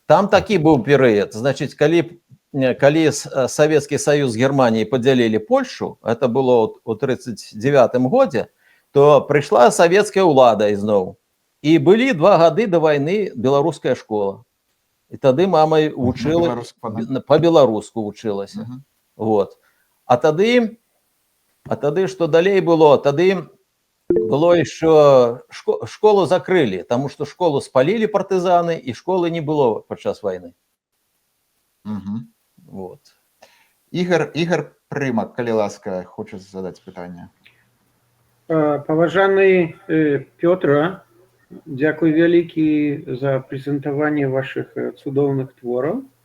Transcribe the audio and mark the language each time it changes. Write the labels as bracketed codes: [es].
[be] Там такі быў перыяд. Значыць, калі калі Савецкі Саюз з Германіяй падзялілі Польшу, это было ў 1939 годзе, то прыйшла савецкая ўлада ізноў. І былі 2 гады да вайны беларуская школа. І тады мама вучыла, па-беларуску вучылася. Вот. А тады што далей было? [ru] Тады было еще школу закрыли, потому что школу спалили партизаны, и школы не было падчас войны. Вот. Игорь Прымак, калі ласка, хочет задать питание. [be] Паважаны Пётра, дзякуй вялікі за прэзентаванне вашых цудоўных твораў.